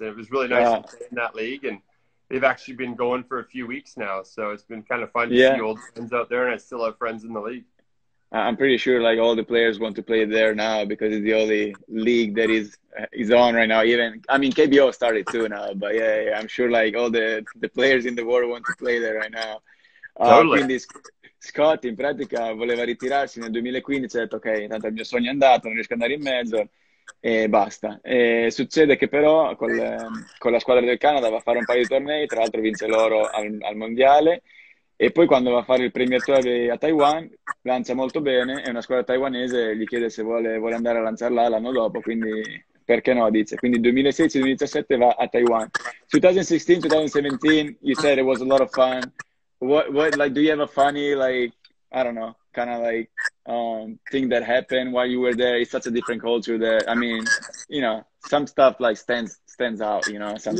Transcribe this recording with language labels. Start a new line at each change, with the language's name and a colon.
English: And it was really nice to play in that league, and they've actually been going for a few weeks now, so it's been kind of fun to see old friends out there, and I still have friends in the league. I'm pretty sure like all the players want to play there now because it's the only league that is on right now. KBO started too now, but I'm sure like all the players in the world want to play there right now. Totally.
Italian: Quindi Scott in pratica voleva ritirarsi nel 2015, ha detto ok, intanto il mio sogno è andato, non riesco ad andare in mezzo e basta. E succede che però con la squadra del Canada va a fare un paio di tornei, tra l'altro vince l'oro al mondiale. E poi quando va a fare il Premier Tour a Taiwan lancia molto bene e una squadra taiwanese gli chiede se vuole andare a lanciare là l'anno dopo, quindi perché no, dice. Quindi 2016-2017 va a Taiwan.
English: 2016-2017, you said it was a lot of fun. What like, do you have a funny, like, I don't know, kind of like thing that happened while you were there? It's such a different culture there. I mean, some stuff like stands out, sometimes.